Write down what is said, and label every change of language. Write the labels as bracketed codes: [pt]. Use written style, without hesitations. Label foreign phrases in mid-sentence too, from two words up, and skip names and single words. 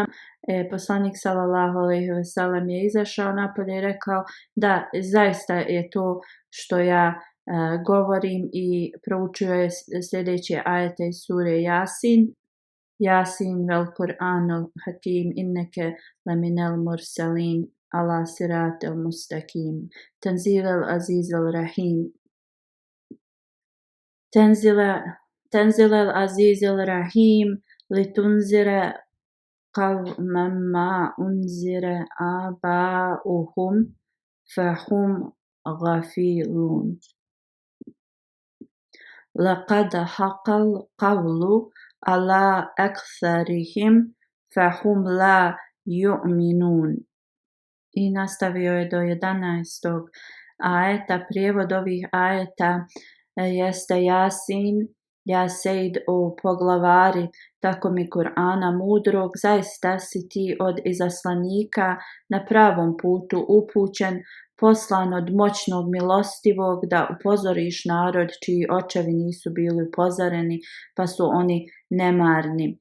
[bs] Poslanik [ar] صلى الله عليه وسلم [bs] je izašao napolje i rekao: da, zaista je to što ja govorim i proučio je sljedeće ajete iz sure Jasin. [ar] ياسين والقرآن الحكيم إنك لمن المرسلين على صراط مستقيم. تنزيل العزيز الرحيم تنزيل العزيز الرحيم لتنذر قوما ما أنذر آباؤهم فهم غافلون لقد حق القول على أكثرهم فهم لا يؤمنون. [bs] I nastavio je do 11. ajeta. Prijevod ovih ajeta jeste Jasin, ja Sejd, o poglavari, tako mi Kur'ana mudrog, zaista si ti od izaslanika na pravom putu upućen, poslan od moćnog milostivog da upozoriš narod čiji očevi nisu bili upozoreni pa su oni nemarni.